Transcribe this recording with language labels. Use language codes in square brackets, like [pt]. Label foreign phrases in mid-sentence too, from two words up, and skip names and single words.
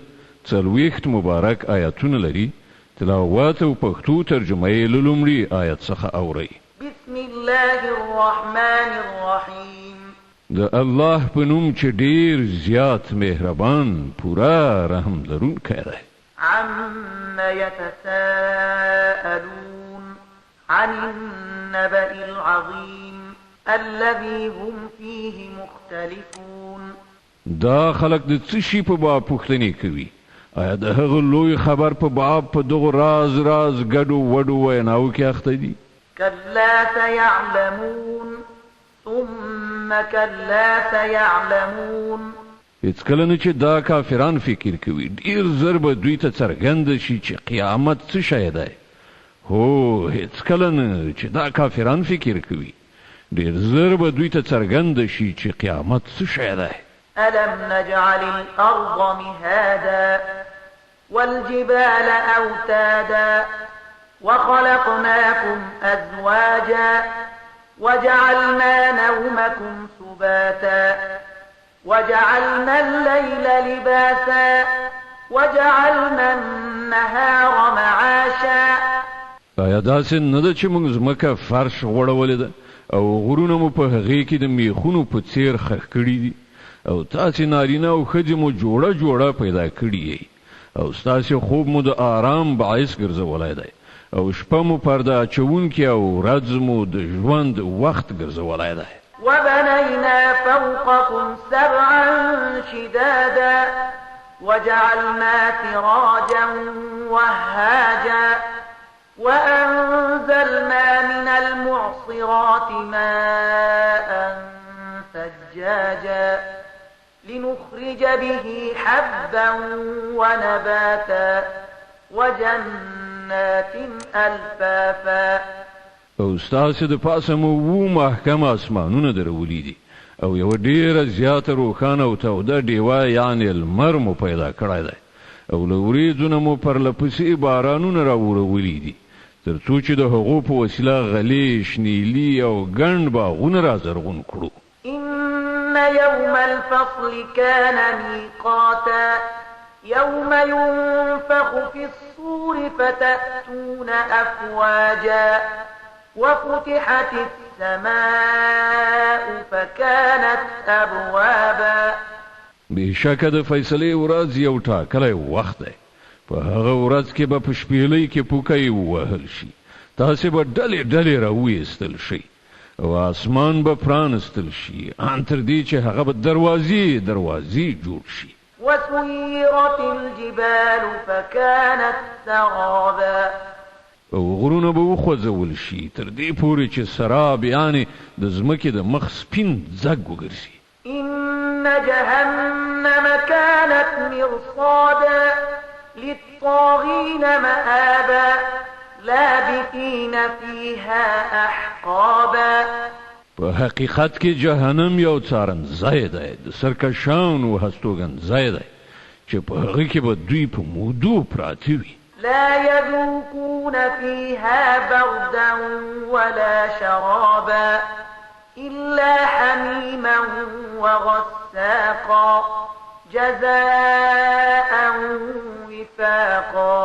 [ps] 40 مبارک آیاتونه لري. تلاوت او پښتو ترجمه یې له لومړي آیت څخه اورئ. [ar] بسم الله الرحمن الرحیم. [ps] د الله په نوم چې ډیر زیات مهربان پورا رحم لرونکی دی. [ar] عم يتساءلون عن النبأ العظيم الذي هم فيه مختلفون. [ps] دا خلق د څه شي په باب پوښتنې کوي؟ آیا د هغه لوی خبر په باب په دغه راز ګډو وډو ویناو کې اخته دي؟ [ar] كلا سيعلمون ثم كلا سيعلمون. [ps] هیڅ کله نه چې دا کافران فکر کوي ډیر زر به دوی ته څرګند شي چې قیامت څه شی دی. هو هیڅ کله نه چې دا کافران فکر کوي ډیر زر به دوی ته څرګند شي چې قیامت څه شی دی. [ar] ألم نجعل الأرض مهادا والجبال أوتادا وخلقناكم أزواجا وجعلنا نومكم سباتا وجعلنا الليل لباسا وجعلنا النهار معاشا. [ps] آیا داسې نه ده چې موږ ځمکه فرش غوړولې ده او غرونه مو په هغې کې د میخونو په څیر خښ کړي دي او تاسې نارینه او ښځې مو جوړه پیدا کړي یې او ستاسې خوب مو د آرام باعث ګرځولی دی او شپه مو پرده اچوونکې او ورځ مو د ژوند وخت ګرځولی دی. [ar] وبنينا فوقكم سبعا شدادا وجعلنا سراجا وهاجا وأنزلنا من المعصرات ماء ثجاجا لنخرج به حبا ونباتا وجنات ألفافا. [ps] او ستاسې د پاسه مو محکم اسمانونه درولي دي او یو ډیره زیاته روښانه او توده ډیوه یعنې لمر مو پیدا کړی دی او له وریځو نه مو پرلپسې بارانونه راوړولي دي تر څو چې د هغو په وسیله غلې شنیلي او ګڼ باغونه را زرغون کړو. [ar] إن يوم الفصل كان ميقاتا يوم ينفخ في الصور فتأتون أفواجا وفتحت السماء فكانت أبوابا. [ps] بشکه د فیصلې ورځ یو ټاکلی وخت دی. په هغه ورځ کې به په شپېلۍ کې پوکی ووهل شي. تاسې به ډلې راویستل شئ او اسمان به پرانستل شي ان تر دې چې هغه به دروازې جوړ شي. [ar] وسيرت الجبال فكانت سرابا. [ps] او غرونه به وخوځول شي تر دې پورې چې سراب یعنې د ځمکې د مخ سپین ځګ وګرځي. [ar] إن جهنم كانت مرصادا للطاغين مآبا لابثين فيها أحقابا. [ps] په حقیقت کې جهنم یو څارنځای دی د سرکشانو هستوګنځای دی چې په هغه کې به دوی په مودو پراته وي. [ar] لا يذوقون فيها بردا ولا شرابا إلا حميما وغساقا جزاء وفاقا.